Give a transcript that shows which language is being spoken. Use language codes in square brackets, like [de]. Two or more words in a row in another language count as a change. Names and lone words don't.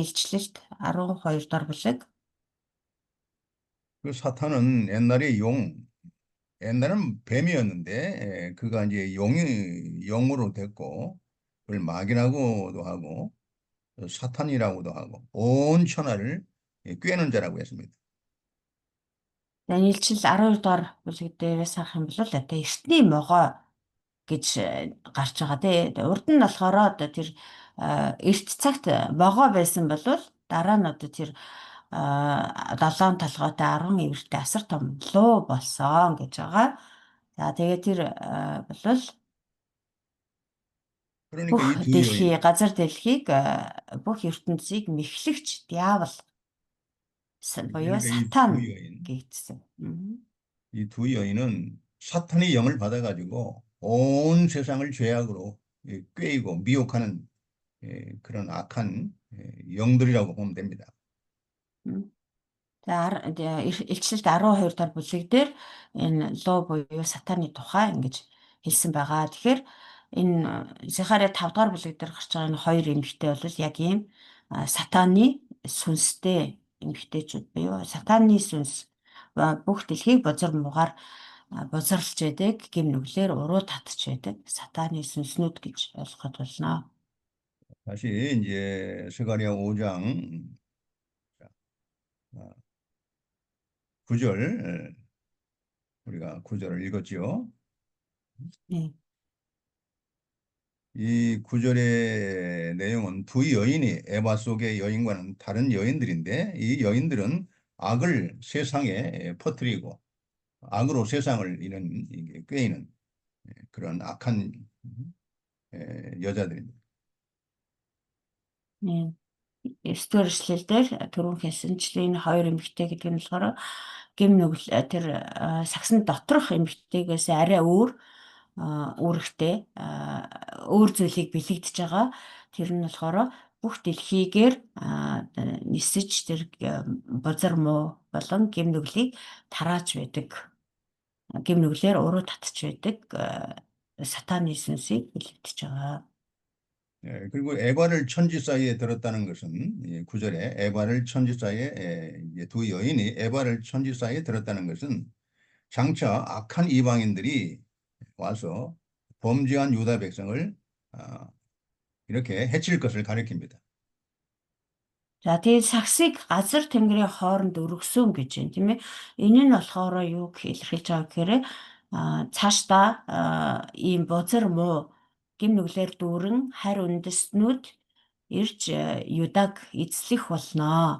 [mn] Илчлэлт 12 дахь бүлэг. [ko] 그 사탄은 옛날은 뱀이었는데 그가 이제 영으로 됐고 그걸 마귀라고도 하고 사탄이라고도 하고 온 천하를 꿰는 자라고 했습니다. [mn] Илчил 12 дахь бүлэг дээрээс харах юм бол одоо эртний могой гэж гарч байгаа дээ. Урд нь болохоор одоо тэр эрт цагт могой байсан бол дараа нь одоо тэр 7 толгойтой 10 эвэртэй асар том луу болсон гэж байгаа. За тэгээд тэр бол бүх дэлхий, газар дэлхийг бүх ертөнцийг мэхлэгч диавол буюу [ko] 그러니까 이 두 [mn] сатан [ko] 여인, [mn] гэсэн. [ko] 이 두 여인은 사탄의 영을 받아가지고 온 세상을 죄악으로 꾀이고 미혹하는 그런 악한 영들이라고 보면 됩니다. [mn] Тэгээ илчлэлт 12 дахь бүлэг дээр энэ луу буюу сатаны тухай ингэж хэлсэн байгаа. Тэгэхээр энэ Захария 5 дахь бүлэг дээр гарч байгаа энэ хоёр эмэгтэй бол яг ийм сатаны сүнстэй эмэгтэйчүүд буюу сатаны сүнс бүх дэлхийг бозар муугаар бозарлж байдаг, гим нүглээр уруу татж байдаг сатаны сүнснүүд гэж ойлгоход болно. [ko] 다시 이제 스가랴 5장 9절 우리가 9절을 읽었지요. 네. 이 구절의 내용은 두 여인이 에바 속의 여인과는 다른 여인들인데 이 여인들은 악을 세상에 퍼뜨리고 악으로 세상을 꾀이는 그런 악한 여자들입니다. 네. [mn] Стөрслэлдэр түрүүн хэлсэнчлэн хоёр эмэгтэй гэдэг нь болохоор гим нүгэл тэр сагсан доторх эмэгтэйгээс арай өөр үүрэгтэй өөр зүйлийг бэлэгдэж байгаа. Тэр нь болохоор бүх дэлхийгээр нисэж тэр бозар муу болон гим нүглийг тарааж байдаг. Гим нүглээр уруу татж байдаг сатаны сүнсийг бэлэгдэж байгаа. [ko] 그리고 에바를 천지 사이에 들었다는 것은 이 구절에 에바를 천지 사이에 이제 두 여인이 에바를 천지 사이에 들었다는 것은 장차 악한 이방인들이 와서 범죄한 유다 백성을 이렇게 해칠 것을 가리킵니다. [mn] За тэгээд сагсыг газар тэнгэрийн хооронд өргөсөн гэж байна тийм ээ. Энэ нь болохоор юу илэрхийлж байгаа гэхээр цаашдаа ийм бузар муу гим нүглээр дүүрэн харь үндэстнүүд ирж Юдаг эзлэх болно